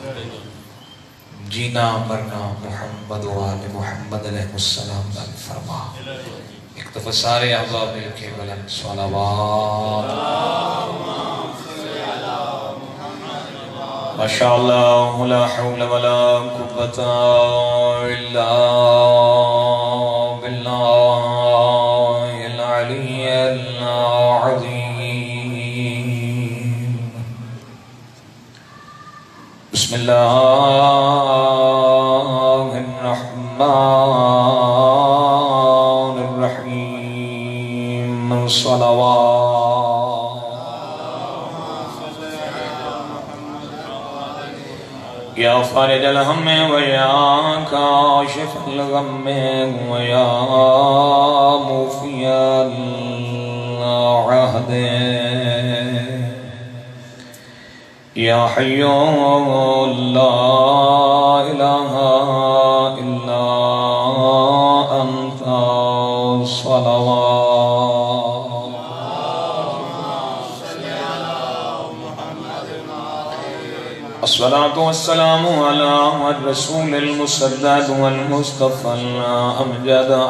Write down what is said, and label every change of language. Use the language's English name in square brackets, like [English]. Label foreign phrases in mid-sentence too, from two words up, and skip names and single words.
[Urdu] جینا مرنا محمد و آل محمد علیہ السلام دل فرما. ایک دفعہ سارے اعضاء مل کے بلند صلوات. [Arabic] ماشاءاللہ لا حول ولا قوة الا باللہ العلی العظیم. بسم اللہ الرحمن الرحیم. صلوات. یا فارج الہم ویا کاشف الغم ویا موفی العہد یا حی لا الہ الا انت صلوات الصلاة والسلام على الرسول المسدد والمصطفى الأمجد